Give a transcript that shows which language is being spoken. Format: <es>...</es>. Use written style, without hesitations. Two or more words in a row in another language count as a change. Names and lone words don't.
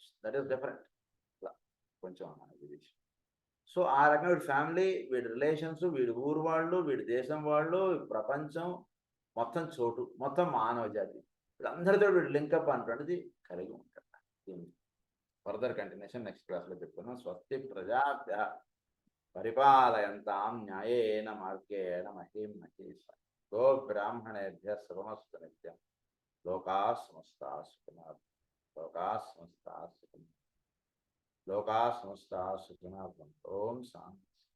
<en>that is different.</en> <te>అలా కొంచెం ఇది. సో ఆ రకంగా వీడి ఫ్యామిలీ, వీడి రిలేషన్స్, వీడి ఊరు వాళ్ళు, వీడి దేశం వాళ్ళు, ప్రపంచం మొత్తం చోటు, మొత్తం మానవ జాతి, వీళ్ళందరితో వీడు లింకప్ అన్నటువంటిది కలిగి ఉంటాడు.</te> <en>further continuation next</en> <te>క్లాస్లో చెప్తున్నాం.</te> <sa>స్వస్తి ప్రజాభ్య పరిపాలయంతాం న్యాయేన మార్గేణ మహీం మహేశ్వర. గో బ్రాహ్మణేభ్య శుభమస్తు నిత్యం. లోకాః సమస్తాః సుఖినః భవంతు. ఓం శాంతి.</sa>